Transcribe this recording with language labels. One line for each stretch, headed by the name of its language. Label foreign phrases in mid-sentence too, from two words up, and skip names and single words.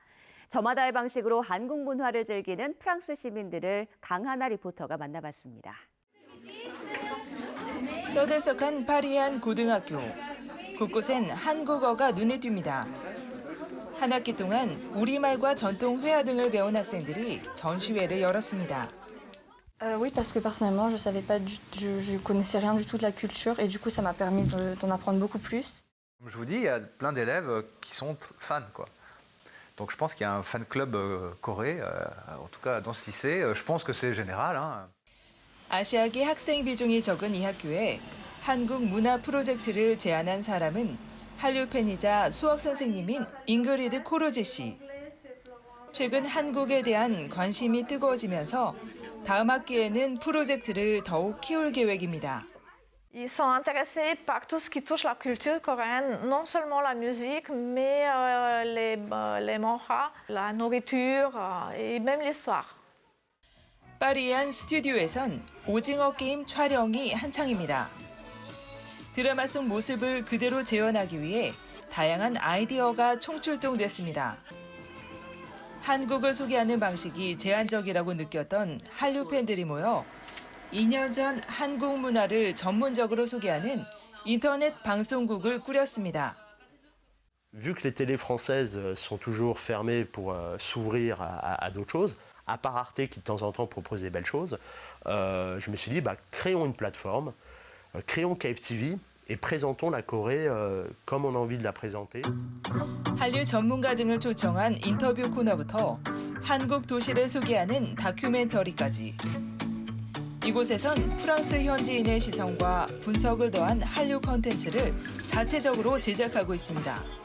Korean: 저마다의 방식으로 한국 문화를 즐기는 프랑스 시민들을 강하나 리포터가 만나봤습니다. 떠들썩한 파리의 한 고등학교. 곳곳엔 한국어가 눈에 띕니다. 한 학기 동안 우리말과 전통 회화 등을 배운 학생들이 전시회를 열었습니다.
French: Oui, parce que personnellement, je connaissais rien du tout de la culture et du coup, ça m'a permis d'en apprendre beaucoup plus. Comme je vous dis, il y a plein d'élèves qui sont fans, quoi. Donc je pense qu'il y a un fan club coré, en tout cas dans ce lycée. Je pense que c'est général.
Korean: 아시아계 학생 비중이 적은 이 학교에 한국 문화 프로젝트를 제안한 사람은 한류 팬이자 수학 선생님인 잉그리드 코로제 씨. 최근 한국에 대한 관심이 뜨거워지면서 다음 학기에는 프로젝트를 더욱 키울 계획입니다.
French: Ils sont intéressés par tout ce qui touche la culture coréenne, non seulement la musique, mais les manhwas, la nourriture et même l'histoire.
Korean: 파리의 한 스튜디오에선 오징어 게임 촬영이 한창입니다. 드라마 속 모습을 그대로 재현하기 위해 다양한 아이디어가 총출동됐습니다. 한국을 소개하는 방식이 제한적이라고 느꼈던 한류 팬들이 모여 2년 전 한국 문화를 전문적으로 소개하는 인터넷 방송국을 꾸렸습니다.
French: Vu que les télés françaises sont toujours fermées pour s'ouvrir à d'autres choses, à part Arte qui de temps en temps propose des belles choses, je me suis dit, créons une plateforme, créons KFTV et présentons la Corée comme on a envie de la présenter.
Korean: 한류 전문가 등을 초청한 인터뷰 코너부터 한국 도시를 소개하는 다큐멘터리까지. 이곳에선 프랑스 현지인의 시선과 분석을 더한 한류 콘텐츠를 자체적으로 제작하고 있습니다.